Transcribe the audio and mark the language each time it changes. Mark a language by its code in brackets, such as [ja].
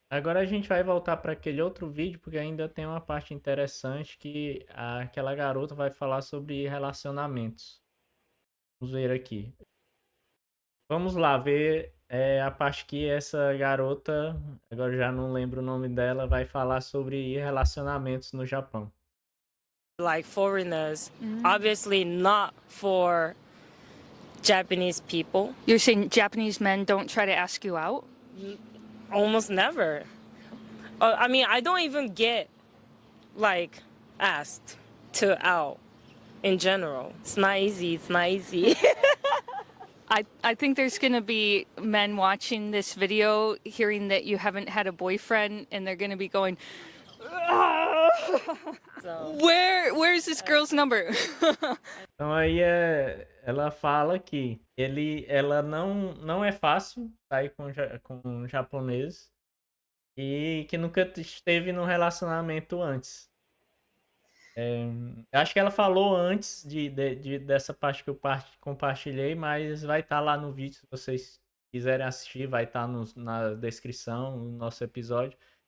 [pt] Agora a gente vai voltar para aquele outro vídeo, porque ainda tem uma parte interessante que aquela garota vai falar sobre relacionamentos. Vamos ver aqui. Vamos lá ver a parte que essa garota, agora já não lembro o nome dela, vai falar sobre relacionamentos no Japão. [en] Like foreigners, obviously not for Japanese people. You're saying Japanese men don't try to ask you out? Almost never. I mean, I don't even get like asked to out in general. It's not easy. It's not easy. I think there's going to be men watching this video hearing that you haven't had a boyfriend and they're going to be going, where's this girl's number? [pt] Então aí ela fala que ela não é fácil sair com japonês e que nunca esteve num relacionamento antes. Acho que ela falou antes dessa parte que eu compartilhei, mas vai estar lá no vídeo, se vocês quiserem assistir, vai estar na descrição, no nosso episódio.